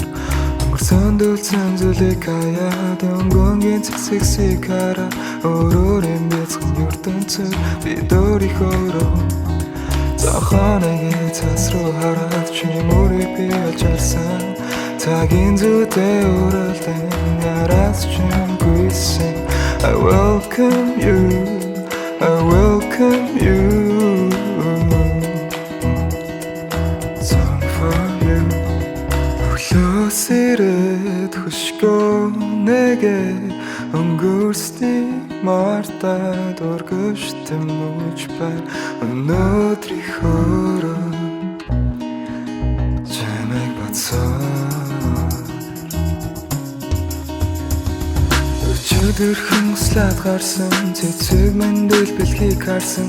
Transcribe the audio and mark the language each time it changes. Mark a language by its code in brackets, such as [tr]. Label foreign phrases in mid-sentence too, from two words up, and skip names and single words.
[mn] Өнгөрсөнд үлдсэн зүйлийг хаяад Өнгө өнгийн цэцэгсийг хараад өөрөөр бяцхан ертөнцөд бид өөрийнхөөрөө Зохооныгийн цас руу хараад чиний мөрийг би олж харсан Цагийн зүйтэй өрөлдөн нараас чинь гүйсэн [en] I welcome you, I welcome you Song for you [mn] Өглөө сэрээд хөшгөө нээгээд Өнгөрснийг мартаад урагш тэмүүлж байна Өнөөдрийнхөөрөө чамайг бодсоор Өглөө слайд гарсан цэцэг мэндэл бэлхийг харсан